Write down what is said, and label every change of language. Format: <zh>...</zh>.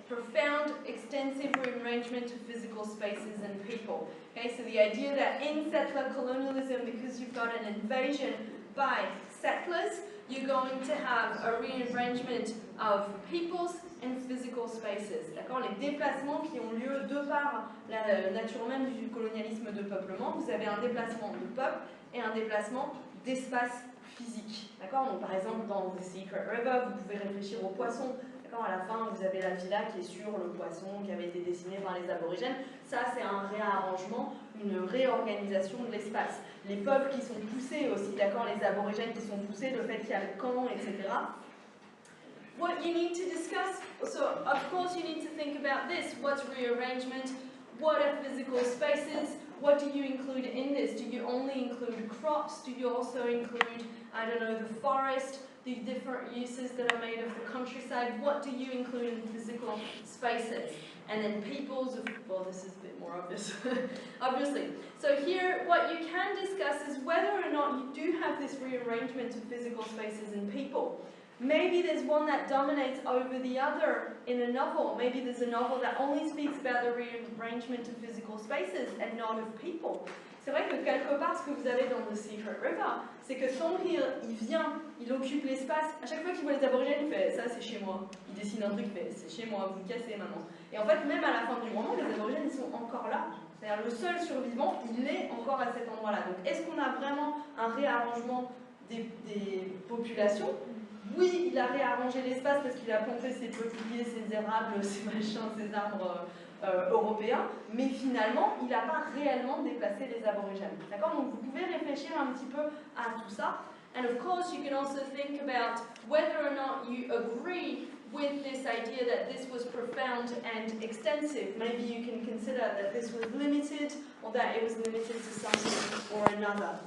<en>Profound, extensive rearrangement of physical spaces and people. Okay, so the idea that in settler colonialism, because you've got an invasion by settlers, you're going to have a rearrangement of peoples and physical spaces.</en> <fr>D'accord? Les déplacements qui ont lieu de par la nature même du colonialisme de peuplement, vous avez un déplacement de peuple et un déplacement d'espace physique. D'accord? Donc par exemple dans The Secret River, vous pouvez réfléchir aux poissons. D'accord? À la fin, vous avez la villa qui est sur le poisson qui avait été dessiné par les aborigènes. Ça, c'est un réarrangement, une réorganisation de l'espace. Les peuples qui sont poussés aussi, d'accord? Les aborigènes qui sont poussés, le fait qu'il y a le camp, etc.</fr> <en>What you need to discuss, so of course you need to think about this. What's rearrangement? What are physical spaces? What do you include in this? Do you only include crops? Do you also include, I don't know, the forest, the different uses that are made of the countryside? What do you include in physical spaces? And then peoples, well, this is a bit more obvious, obviously. So here, what you can discuss is whether or not you do have this rearrangement of physical spaces and people. Maybe there's one that dominates over the other in a novel. Maybe there's a novel that only speaks about the rearrangement of physical spaces and not of people.</en> <fr>C'est vrai que quelque part, ce que vous avez dans The Secret River, c'est que Thornhill, il vient, il occupe l'espace. À chaque fois qu'il voit les aborigènes, il fait « ça c'est chez moi ». Il dessine un truc, il fait « c'est chez moi, vous me cassez maintenant ». Et en fait, même à la fin du roman, les aborigènes, ils sont encore là. C'est-à-dire le seul survivant, il est encore à cet endroit-là. Donc est-ce qu'on a vraiment un réarrangement des populations? Oui, il a réarrangé l'espace parce qu'il a planté ses peupliers, ses érables, ses machins, ses arbres européens, mais finalement, il n'a pas réellement déplacé les aborigènes. D'accord? Donc vous pouvez réfléchir un petit peu à tout ça.</fr> <en>And of course, you can also think about whether or not you agree with this idea that this was profound and extensive. Maybe you can consider that this was limited or that it was limited to something or another.</en>